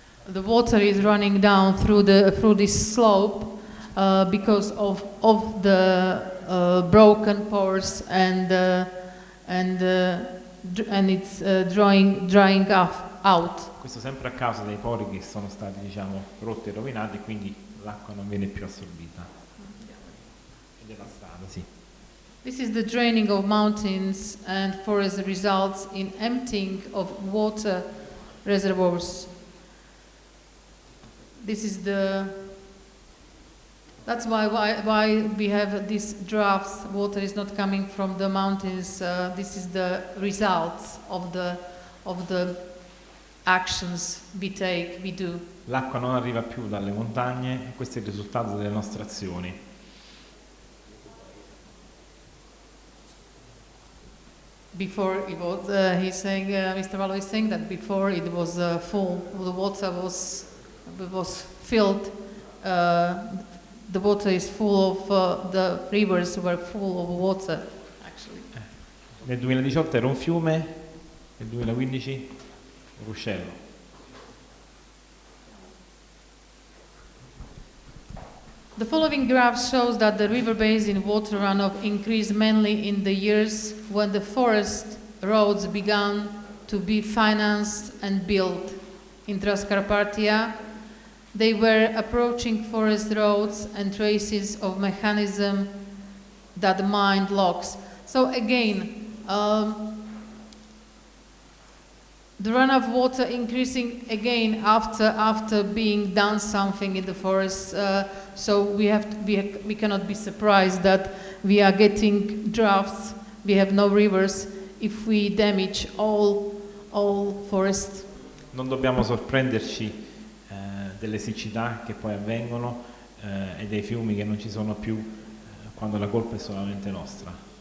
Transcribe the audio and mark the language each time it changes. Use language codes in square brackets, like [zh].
[en] The water is running down through this slope because of the broken pores and it's drying out. [it] Questo sempre a causa dei pori che sono stati, diciamo, rotti e rovinati, e quindi l'acqua non viene più assorbita. E della strada, sì. [en] This is the draining of mountains and forest results in emptying of water reservoirs. This is that's why we have these droughts. Water is not coming from the mountains. This is the results of the actions we do. [it] L'acqua non arriva più dalle montagne e questo è il risultato delle nostre azioni. [en] Before it was, Mr. Valo is saying that before it was full, the water was filled. The water is full of the rivers were full of water. Actually, [it] nel 2018 era un fiume, nel 2015 un ruscello. [en] The following graph shows that the river basin water runoff increased mainly in the years when the forest roads began to be financed and built. In Transcarpathia, they were approaching forest roads and traces of mechanism that mined logs. So again, the runoff water increasing again after being done something in the forest. So we cannot be surprised that we are getting droughts. We have no rivers if we damage all forest. [it] Non dobbiamo sorprenderci delle siccità che poi avvengono e dei fiumi che non ci sono più quando la colpa è solamente nostra.